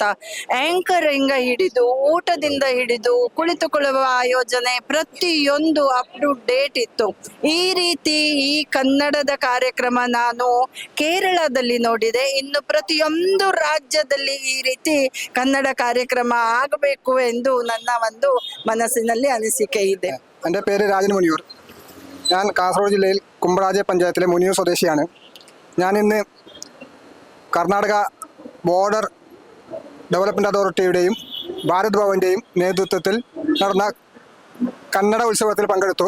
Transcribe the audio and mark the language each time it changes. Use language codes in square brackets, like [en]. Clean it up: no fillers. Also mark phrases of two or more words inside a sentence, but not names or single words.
[kn] ಆಂಕರಿಂಗ್ ಹಿಡಿದು, ಊಟದಿಂದ ಹಿಡಿದು, ಕುಳಿತುಕೊಳ್ಳುವ ಆಯೋಜನೆ ಪ್ರತಿಯೊಂದು [en] up to date [kn] ಇತ್ತು. ಈ ರೀತಿ ಈ ಕನ್ನಡದ ಕಾರ್ಯಕ್ರಮ ನಾನು ಕೇರಳದಲ್ಲಿ ನೋಡಿದೆ. ಇನ್ನು ಪ್ರತಿಯೊಂದು ರಾಜ್ಯದಲ್ಲಿ ಈ ರೀತಿ ಕನ್ನಡ ಕಾರ್ಯಕ್ರಮ ಆಗಬೇಕು ಎಂದು ನನ್ನ ಒಂದು ಮನಸ್ಸಿನಲ್ಲಿ ಅನಿಸಿಕೆ ಇದೆ. [ml] എൻ്റെ പേര് രാജൻ മുനിയൂർ. ഞാൻ കാസർഗോഡ് ജില്ലയിൽ കുമ്പളാജെ പഞ്ചായത്തിലെ മുനിയൂർ സ്വദേശിയാണ്. ഞാൻ ഇന്ന് കർണാടക ബോർഡർ ഡെവലപ്മെൻറ്റ് അതോറിറ്റിയുടെയും ഭാരത് ഭവൻ്റെയും നേതൃത്വത്തിൽ നടന്ന കന്നഡ ഉത്സവത്തിൽ പങ്കെടുത്തു.